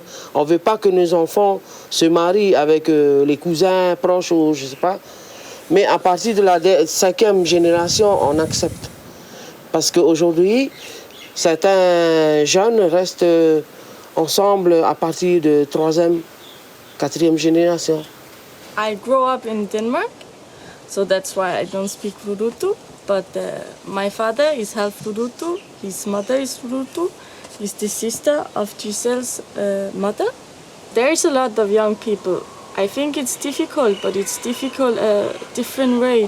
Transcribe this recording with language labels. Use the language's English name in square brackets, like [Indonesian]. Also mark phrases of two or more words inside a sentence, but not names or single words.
[French] On ne veut pas que nos enfants se marient avec les cousins proches ou je ne sais pas. Mais à partir de la 5e génération, on accepte. Parce qu'aujourd'hui, certains jeunes restent ensemble à partir de 3e, 4e génération. [English] I grew up in Denmark, so that's why I don't speak Rurutu. But my father is half Rurutu, his mother is Rurutu, he's the sister of Giselle's mother. There is a lot of young people. I think it's difficult, but it's difficult a different way.